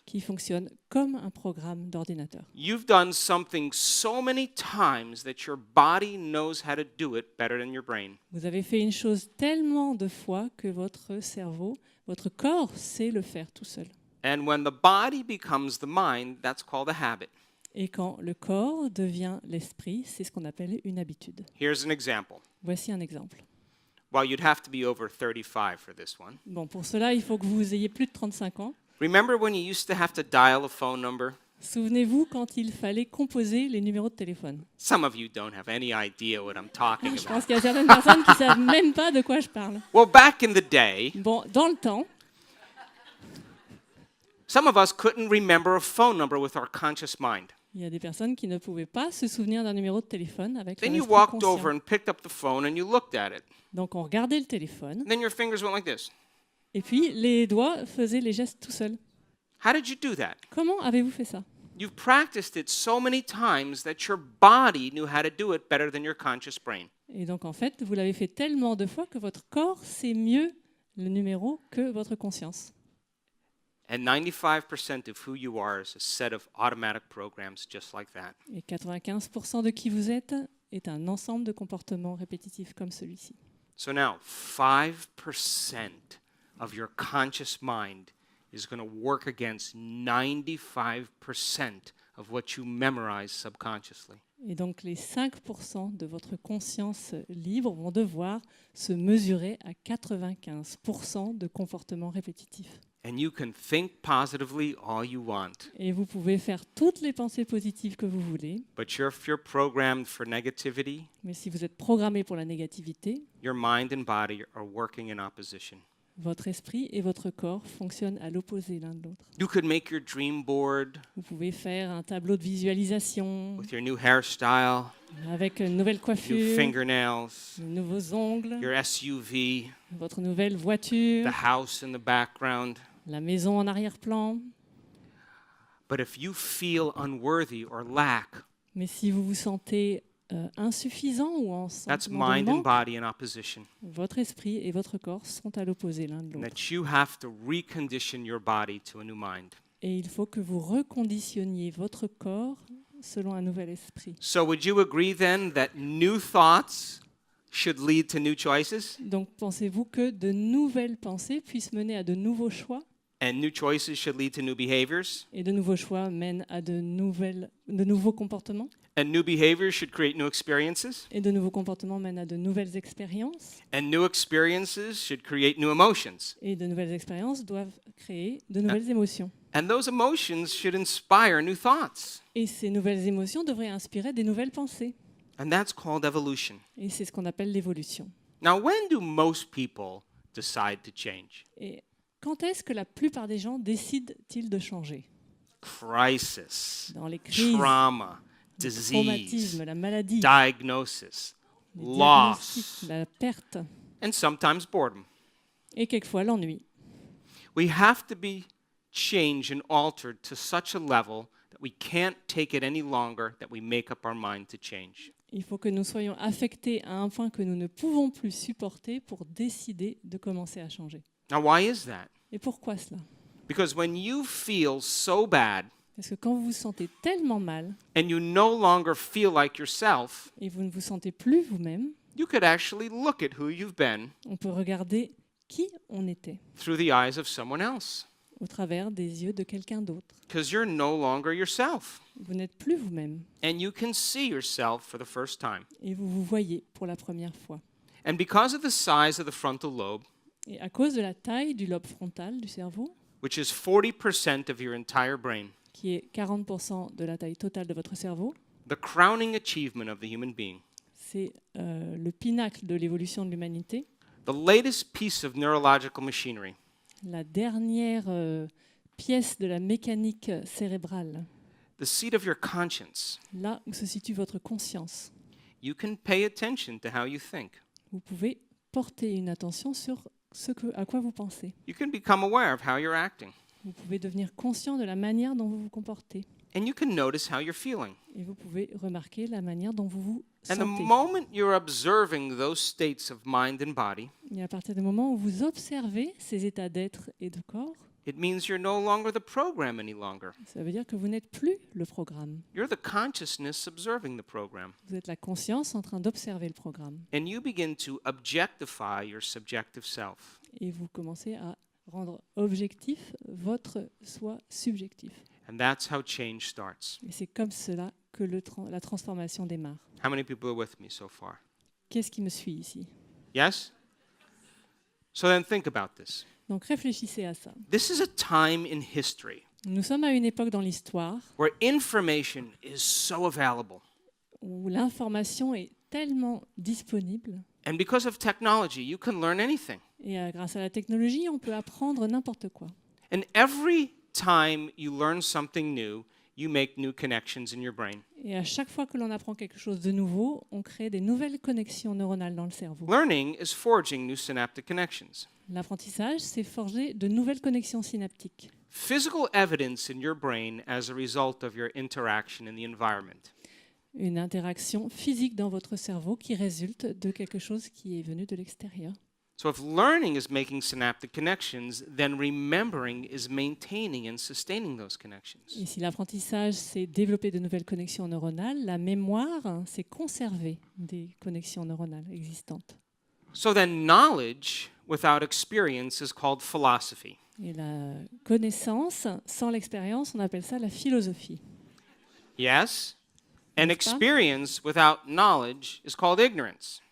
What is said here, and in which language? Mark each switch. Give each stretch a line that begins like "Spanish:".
French: qui fonctionnent comme un programme d'ordinateur.
English: You've done something so many times that your body knows how to do it better than your brain.
French: Vous avez fait une chose tellement de fois que votre cerveau, votre corps sait le faire tout seul.
English: And when the body becomes the mind, that's called a habit.
French: Et quand le corps devient l'esprit, c'est ce qu'on appelle une habitude.
English: Here's an example.
French: Voici un exemple.
English: Well, you'd have to be over 35 for this one.
French: Bon, pour cela, il faut que vous ayez plus de 35 ans.
English: Remember when you used to have to dial a phone number?
French: Souvenez-vous quand il fallait composer les numéros de téléphone.
English: Some of you don't have any idea what I'm talking
French: Je
English: about.
French: pense qu'il y a certaines personnes qui ne savent même pas de quoi je parle.
English: Well, back in the day,
French: Bon, dans le temps,
English: some of us couldn't remember a phone number with our conscious mind.
French: il y a des personnes qui ne pouvaient pas se souvenir d'un numéro de téléphone avec
English: Then
French: leur
English: you
French: esprit
English: walked over
French: conscient.
English: and picked up the phone and you looked at it.
French: Donc on regardait le téléphone
English: Then your fingers went like this.
French: et puis les doigts faisaient les gestes tout seuls.
English: How did you do that?
French: Comment avez-vous fait ça?
English: You've practiced it so many times that your body knew how to do it better than your conscious brain.
French: Et donc en fait, vous l'avez fait tellement de fois que votre corps sait mieux le numéro que votre conscience.
English: And 95% of who you are is a set of automatic programs just like that.
French: Et 95% de qui vous êtes est un ensemble de comportements répétitifs comme celui-ci.
English: So now, 5% of your conscious mind is going to work against 95% of what you memorize subconsciously.
French: Et donc les 5% de votre conscience libre vont devoir se mesurer à 95% de comportements répétitifs.
English: And you can think positively all you want.
French: Et vous pouvez faire toutes les pensées positives que vous voulez.
English: But if you're programmed for negativity,
French: Mais si vous êtes programmé pour la négativité,
English: your mind and body are working in opposition.
French: votre esprit et votre corps fonctionnent à l'opposé l'un de l'autre.
English: You could make your dream board
French: Vous pouvez faire un tableau de visualisation
English: with your new hairstyle,
French: avec une nouvelle
English: new
French: coiffure,
English: fingernails,
French: de nouveaux ongles,
English: your SUV,
French: votre nouvelle voiture,
English: the house in the background.
French: la maison en arrière-plan.
English: But if you feel unworthy or lack,
French: Mais si vous vous sentez insuffisant ou en
English: that's
French: sentiment de
English: mind and
French: manque,
English: body in opposition.
French: votre esprit et votre corps sont à l'opposé l'un de
English: And
French: l'autre.
English: that you have to recondition your body to a new mind.
French: Et il faut que vous reconditionniez votre corps selon un nouvel esprit.
English: So would you agree then that new thoughts should lead to new choices?
French: Donc pensez-vous que de nouvelles pensées puissent mener à de nouveaux choix
English: And new choices should lead to new behaviors?
French: et de nouveaux choix mènent à de nouveaux comportements
English: And new behaviors should create new experiences?
French: et de nouveaux comportements mènent à de nouvelles expériences
English: And new experiences should create new emotions?
French: et de nouvelles expériences doivent créer de nouvelles émotions.
English: And those emotions should inspire new thoughts.
French: Et ces nouvelles émotions devraient inspirer des nouvelles pensées.
English: And that's called evolution.
French: Et c'est ce qu'on appelle l'évolution.
English: Now, when do most people decide to change?
French: Et quand est-ce que la plupart des gens décident-ils de changer?
English: Crisis,
French: Dans les crises,
English: trauma,
French: le
English: disease,
French: traumatisme, la maladie,
English: diagnosis,
French: les
English: loss,
French: diagnostics, la perte
English: and sometimes boredom.
French: et quelquefois l'ennui.
English: We have to be changed and altered to such a level that we can't take it any longer, that we make up our mind to change.
French: Il faut que nous soyons affectés à un point que nous ne pouvons plus supporter pour décider de commencer à changer.
English: Now, why is that?
French: Et pourquoi cela?
English: Because when you feel so bad
French: Parce que quand vous vous sentez tellement mal
English: and you no longer feel like yourself,
French: et vous ne vous sentez plus vous-même,
English: you could actually look at who you've been
French: on peut regarder qui on était
English: through the eyes of someone else.
French: au travers des yeux de quelqu'un d'autre.
English: Because you're no longer yourself.
French: Vous n'êtes plus vous-même
English: And you can see yourself for the first time.
French: et vous vous voyez pour la première fois.
English: And because of the size of the frontal lobe,
French: Et à cause de la taille du lobe frontal du cerveau,
English: which is 40% of your entire brain,
French: qui est 40% de la taille totale de votre cerveau,
English: the crowning achievement of the human being,
French: c'est le pinacle de l'évolution de l'humanité,
English: the latest piece of neurological machinery,
French: la dernière pièce de la mécanique cérébrale,
English: the seat of your conscience.
French: là où se situe votre conscience.
English: You can pay attention to how you think.
French: Vous pouvez porter une attention sur à quoi vous pensez.
English: You can become aware of how you're acting.
French: Vous pouvez devenir conscient de la manière dont vous vous comportez.
English: And you can notice how you're feeling.
French: Et vous pouvez remarquer la manière dont vous vous
English: And the
French: sentez.
English: moment you're observing those states of mind and body,
French: Et à partir du moment où vous observez ces états d'être et de corps,
English: it means you're no longer the program any longer.
French: ça veut dire que vous n'êtes plus le programme.
English: You're the consciousness observing the program.
French: Vous êtes la conscience en train d'observer le programme.
English: And you begin to objectify your subjective self.
French: Et vous commencez à rendre objectif votre soi subjectif.
English: And that's how change starts.
French: Et c'est comme cela que la transformation démarre.
English: How many people are with me so far?
French: Qu'est-ce qui me suit ici?
English: Yes? So then think about this.
French: Donc réfléchissez à ça.
English: This is a time in history
French: Nous sommes à une époque dans l'histoire
English: where information is so available.
French: où l'information est tellement disponible
English: And because of technology, you can learn anything.
French: et grâce à la technologie, on peut apprendre n'importe quoi.
English: And every time you learn something new, you make new connections in your brain.
French: Et à chaque fois que l'on apprend quelque chose de nouveau, on crée des nouvelles connexions neuronales dans le cerveau.
English: Learning is forging new synaptic connections.
French: L'apprentissage, c'est forger de nouvelles connexions synaptiques.
English: Physical evidence in your brain as a result of your interaction in the environment.
French: Une interaction physique dans votre cerveau qui résulte de quelque chose qui est venu de l'extérieur.
English: So if learning is making synaptic connections, then remembering is maintaining and sustaining those connections.
French: Et si l'apprentissage, c'est développer de nouvelles connexions neuronales, la mémoire, c'est conserver des connexions neuronales existantes.
English: So then knowledge without experience is called philosophy.
French: Et la connaissance, sans l'expérience, on appelle ça la philosophie.
English: Yes? And
French: N'est-ce pas?
English: experience without knowledge is called ignorance.